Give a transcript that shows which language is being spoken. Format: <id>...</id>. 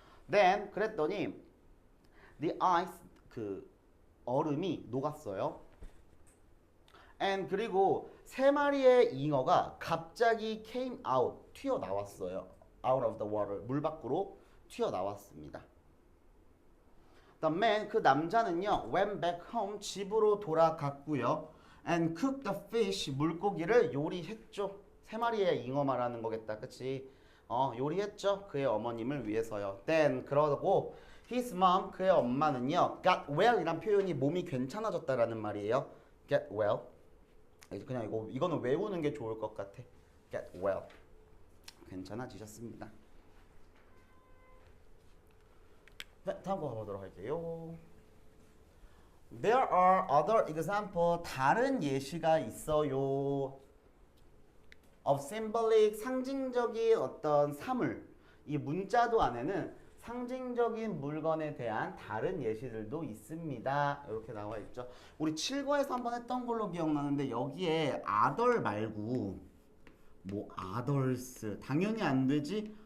<ko>Then 그랬더니</ko> <en>the ice,</en> <ko>그 얼음이 녹았어요. And 그리고 세 마리의 잉어가 갑자기</ko> <en>came out,</en> <ko>튀어나왔어요.</ko> <en>Out of the water,</en> <ko>물 밖으로 튀어나왔습니다.</ko> <en>The man,</en> <ko>그 남자는요,</ko> <en>went back home,</en> <ko>집으로 돌아갔고요.</ko> <en>And cooked the fish,</en> <ko>물고기를 요리했죠. 세 마리의 잉어 말하는 거겠다, 그치? 요리했죠. 그의 어머님을 위해서요. Then, 그러고</ko> <en>his mom,</en> <ko>그의 엄마는요,</ko> <en>got well</en> <ko>이란 표현이 몸이 괜찮아졌다라는 말이에요.</ko> <en>Get well.</en> <ko>그냥 이거는 외우는 게 좋을 것 같아.</ko> <en>Get well.</en> <ko>괜찮아지셨습니다. 네, 다음 거 가보도록 할게요.</ko> <en>There are other example.</en> <ko>다른 예시가 있어요.</ko> <en>Of symbolic,</en> <ko>상징적인 어떤 사물. 이 문자도 안에는 상징적인 물건에 대한 다른 예시들도 있습니다. 이렇게 나와 있죠. 우리 7과에서 한번 했던 걸로 기억나는데 여기에 other 말고 뭐 others 당연히 안 되지.</ko>